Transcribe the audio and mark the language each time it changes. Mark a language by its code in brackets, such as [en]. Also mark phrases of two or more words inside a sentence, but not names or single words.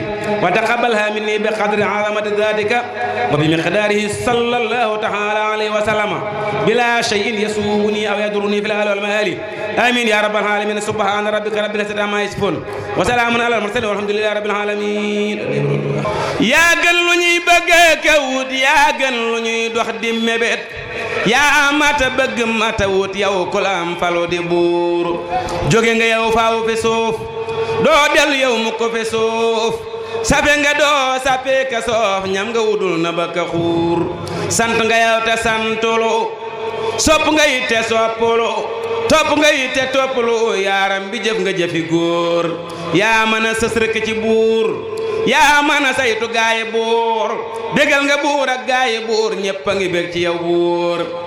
[ar] وتقبلها مني بقدر عظمة ذاتك وبمقداره صلى الله تعالى عليه وسلم بلا شيء يسوءني أو يضرني في الآل والمآل آمين يا رب العالمين سبحان ربك رب العزة عما يصفون وسلام على المرسلين والحمد لله رب العالمين [wo] يا gën lu ñuy bëgg ka wut yaa gën lu ñuy dox di mébét yaa mata bëgg mata wut yow ku la am falo di buur jóge nga yow faaw fi suuf doo del yow mu ko fi suuf sape nga doo sape ka soof ñam nga wudul na ba ka xuur sant nga yow te santulu sopp nga yitte soppulu topp nga yitte toppulu yaaram bi jëf nga jëfi góor yaa mën a sës rëkk ci buur yaa mën a saytu gaayi buur bégal nga buur ak gaayi buur ñépp a ngi bég ci yow buur